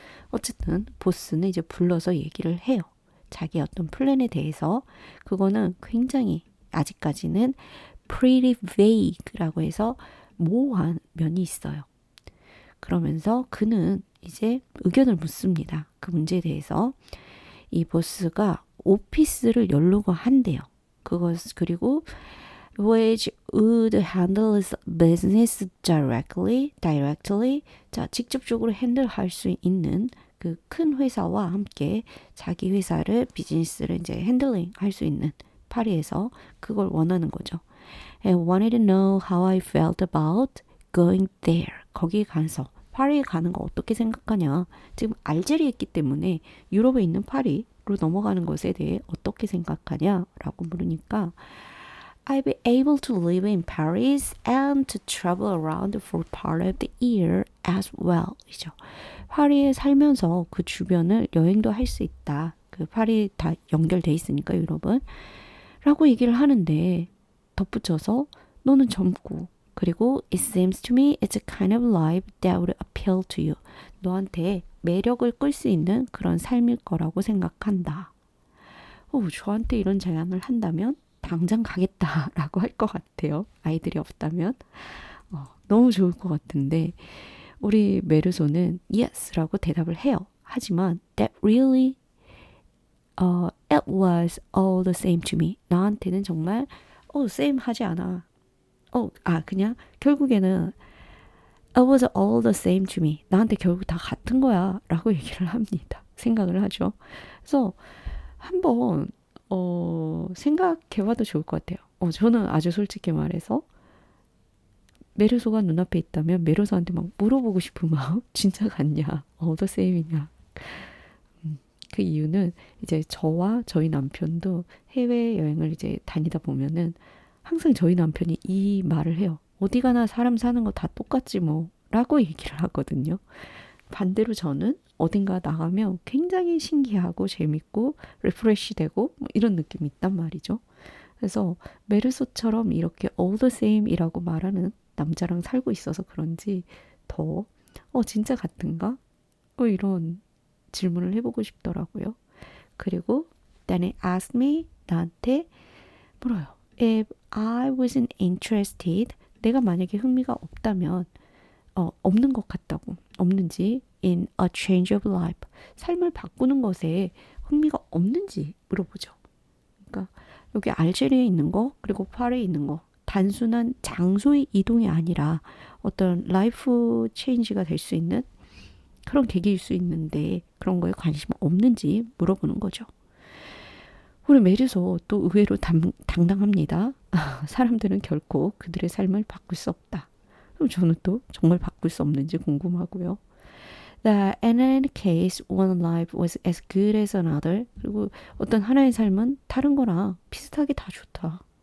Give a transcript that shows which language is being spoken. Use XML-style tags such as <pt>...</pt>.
<ko>어쨌든 보스는 이제 불러서 얘기를 해요. 자기 어떤 플랜에 대해서 그거는 굉장히 아직까지는 pretty vague라고 해서 모호한 면이 있어요. 그러면서 그는 이제 의견을 묻습니다. 그 문제에 대해서 이 보스가 오피스를 열려고 한대요. 그리고</ko> <en>which would handle his business directly.</en> <ko>자, 직접적으로 핸들할 수 있는 그 큰 회사와 함께 자기 회사를 비즈니스를 이제 핸들링 할 수 있는 파리에서 그걸 원하는 거죠.</ko> <en>And wanted to know how I felt about going there.</en> <ko>거기 가서 파리에 가는 거 어떻게 생각하냐. 지금 알제리에 있기 때문에 유럽에 있는 파리로 넘어가는 것에 대해 어떻게 생각하냐라고 물으니까</ko> <en>I'll be able to live in Paris and to travel around for part of the year as well.</en> <ko>이죠. 파리에 살면서 그 주변을 여행도 할 수 있다. 그 파리 다 연결돼 있으니까 유럽은. 라고 얘기를 하는데 덧붙여서 너는 젊고 그리고</ko> <en>it seems to me it's a kind of life that would appeal to you.</en> <ko>너한테 매력을 끌 수 있는 그런 삶일 거라고 생각한다. 저한테 이런 제안을 한다면 당장 가겠다라고 할 것 같아요. 아이들이 없다면. 너무 좋을 것 같은데 우리 메르소는 yes라고 대답을 해요. 하지만</ko> <en>that really it was all the same to me.</en> <ko>나한테는 정말 same 하지 않아. 그냥 결국에는</ko> <en>it was all the same to me.</en> <ko>나한테 결국 다 같은 거야 라고 얘기를 합니다. 생각을 하죠. 그래서 한번 생각해봐도 좋을 것 같아요. 저는 아주 솔직히 말해서 메르소가 눈앞에 있다면 메르소한테 막 물어보고 싶은 마음 진짜 같냐? the same이냐? 그 이유는 이제 저와 저희 남편도 해외여행을 이제 다니다 보면은 항상 저희 남편이 이 말을 해요. 어디 가나 사람 사는 거 다 똑같지 뭐 라고 얘기를 하거든요. 반대로 저는 어딘가 나가면 굉장히 신기하고 재밌고 리프레시 되고 뭐 이런 느낌이 있단 말이죠. 그래서 메르소처럼 이렇게 all the same 이라고 말하는 남자랑 살고 있어서 그런지 더 진짜 같은가? 이런 질문을 해보고 싶더라고요. 그리고</ko> <en>then it asked me</en> <ko>나한테 물어요.</ko> <en>If I wasn't interested</en> <ko>내가 만약에 흥미가 없다면 없는 것 같다고 없는지</ko> <en>in a change of life</en> <ko>삶을 바꾸는 것에 흥미가 없는지 물어보죠. 그러니까 여기 알제리에 있는 거 그리고 파리에 있는 거 단순한 장소의 이동이 아니라 어떤 라이프 체인지가 될 수 있는 그런 계기일 수 있는데 그런 거에 관심 없는지 물어보는 거죠. 우리 메르소 또 의외로 당당합니다. 사람들은 결코 그들의 삶을 바꿀 수 없다. 그럼 저는 또 정말 바꿀 수 없는지 궁금하고요.</ko> <en>That in any case, one life was as good as another.</en> <ko>그리고 어떤 하나의 삶은 다른 거랑 비슷하게 다 좋다.</ko>